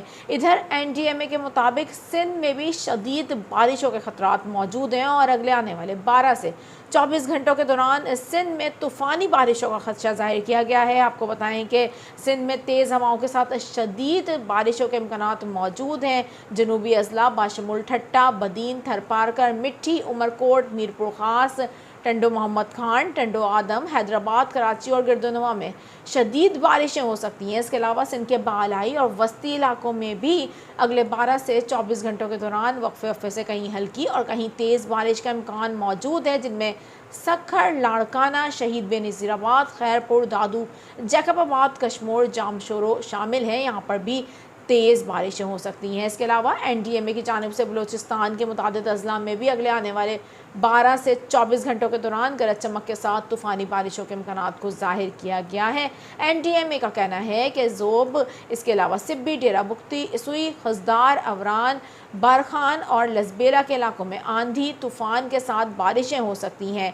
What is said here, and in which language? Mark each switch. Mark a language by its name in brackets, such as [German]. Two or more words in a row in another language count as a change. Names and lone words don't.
[Urdu] ادھر NDMA کے مطابق سندھ میں بھی شدید بارشوں کے خطرات موجود ہیں اور اگلے آنے والے 12 سے 24 گھنٹوں کے دوران سندھ میں طوفانی بارشوں کا خدشہ ظاہر کیا گیا ہے. آپ کو بتائیں کہ سندھ میں تیز ہواؤں کے ساتھ شدید بارشوں کے امکانات موجود ہیں. جنوبی اضلاع بشمول ٹھٹھہ، بدین، تھرپارکر، مٹی، عمرکوٹ، میرپور خاص، ٹنڈو محمد خان، ٹنڈو آدم، حیدرآباد، کراچی اور گردونواح میں شدید بارشیں ہو سکتی ہیں. اس کے علاوہ سندھ کے بالائی اور وسطی علاقوں میں بھی اگلے 12 سے 24 گھنٹوں کے دوران وقفے سے کہیں ہلکی اور کہیں تیز بارش کا امکان موجود ہے، جن میں سکھر، لاڑکانہ، شہید بینظیرآباد، خیرپور، دادو، جیکب آباد، کشمور، جامشورو شامل ہیں. یہاں پر بھی تیز بارشیں ہو سکتی ہیں۔ اس کے علاوہ NDMA کی جانب سے بلوچستان کے متعدد اضلاع میں بھی اگلے آنے والے 12 سے 24 گھنٹوں کے دوران گرج چمک کے ساتھ طوفانی بارشوں کے امکانات کو ظاہر کیا گیا ہے. NDMA کا کہنا ہے کہ ژوب، اس کے علاوہ سبی، ڈیرہ بگٹی، سوئی، خضدار، آواران، بارکھان اور لسبیلہ کے علاقوں میں آندھی طوفان کے ساتھ بارشیں ہو سکتی ہیں.